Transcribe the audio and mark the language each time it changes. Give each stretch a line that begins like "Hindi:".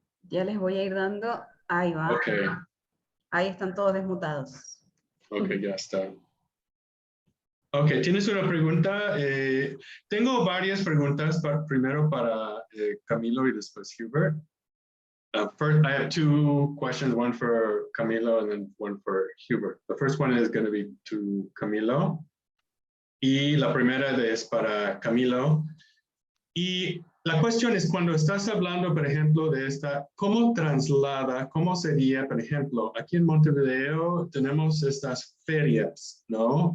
Spanish: Ya les voy a ir dando, ahí va. Okay. Ahí están todos desmutados. Ok, ya está. Ok, ¿tienes una pregunta? Tengo varias preguntas, primero para Camilo y después Hubert.
English: First, I have two questions, one for Camilo and then one for Hubert. The first one is going to be to Camilo.
Spanish: Y la primera es para Camilo. Y la cuestión es, cuando estás hablando, por ejemplo, de esta, ¿cómo traslada, cómo sería, por ejemplo, aquí en Montevideo tenemos estas ferias, ¿no?